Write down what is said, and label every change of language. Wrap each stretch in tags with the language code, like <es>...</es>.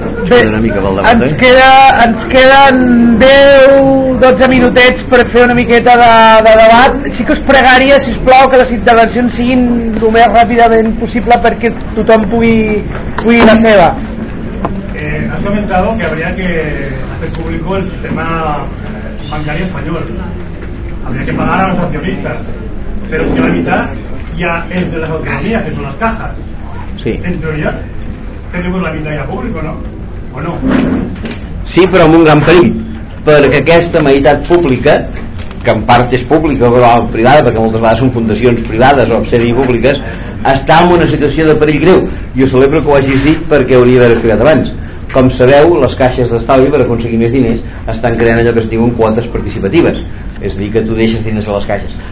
<ca>Bé, una mica davant, ens, queda, ens queden 10-12 minutets per fer una miqueta de debat. Sí que us pregaria, si us plau, que les intervencions siguin el més ràpidament possible perquè tothom pugui la seva.</ca> <es>Has comentado que habría que hacer público el sistema bancario español. Habría que pagar a los accionistas, pero si la mitad ya es de las autonomías, que son las cajas. Sí. En teoría, tenemos la mitad ya público, ¿no? ¿O no?</es> <ca>Sí, però amb un gran perill, perquè aquesta meitat pública, que en part és pública o privada, perquè moltes vegades són fundacions privades o semipúbliques, està en una situació de perill greu. Jo celebro que ho hagis dit, perquè hauria d'haver explicat abans. Com sabeu, les caixes d'estalvi, per aconseguir més diners, estan creant allò que es diuen quotes participatives, és a dir, que tu deixes diners a les caixes.</ca>